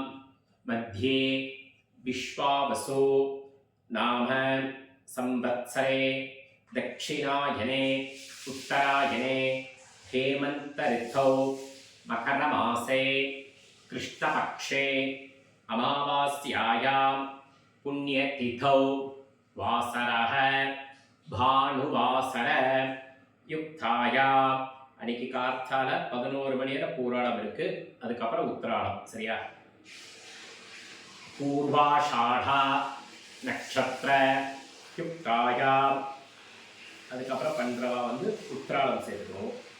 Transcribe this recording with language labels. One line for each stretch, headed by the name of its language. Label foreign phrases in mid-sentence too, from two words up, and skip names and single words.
Sanskrit: मध्ये विश्वावसु नाम संवत्सरे दक्षिणायने उत्तरायणे हेमंत ऋतौ मकरमासे कृष्णपक्षे अमावास्यायां पुण्यतिथौ वासरः भानुवासर युक्तायां
Tamil: அன்னைக்கு கார்த்தால 11 மணி வரை பூராடம் இருக்கு. அதுக்கப்புறம் உத்திராடம். சரியா?
Sanskrit: पूर्वाषाढा नक्षत्र युक्तायाम्.
Tamil: அதுக்கப்புறம் பண்றவா வந்து உத்திராடம் சேர்க்கணும்.